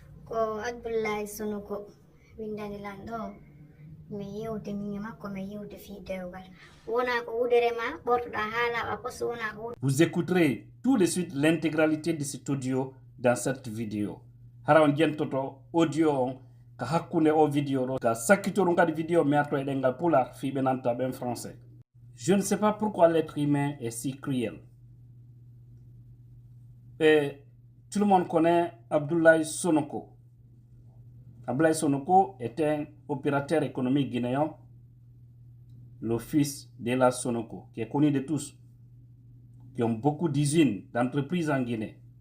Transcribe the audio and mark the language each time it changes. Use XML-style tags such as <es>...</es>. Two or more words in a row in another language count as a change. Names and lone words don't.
<ff>ko Abdoulaye Sonoko windani lanɗo mi yewti min e makko mi yewti fi dewgal wona ko wuderema ɓortoɗa haalaɓa posto wona ko.</ff> <fr>Vous écouterez tout de suite l'intégralité de cet audio dans cette vidéo.</fr> <ff>Hara on jentoto audio on ka hakkunde o vidéo ɗo ka sakkitoɗum kadi vidéo mi arto e ɗengal pular fiɓe nanta ɓen français.</ff> <fr>Je ne sais pas pourquoi l'être humain est si cruel. Et tout le monde connaît Abdoulaye Sonoko. Abdoulaye Sonoko est un opérateur économique guinéen, le fils d'Ela Sonoko, qui est connu de tous, qui ont beaucoup d'usines, d'entreprises en Guinée.</fr>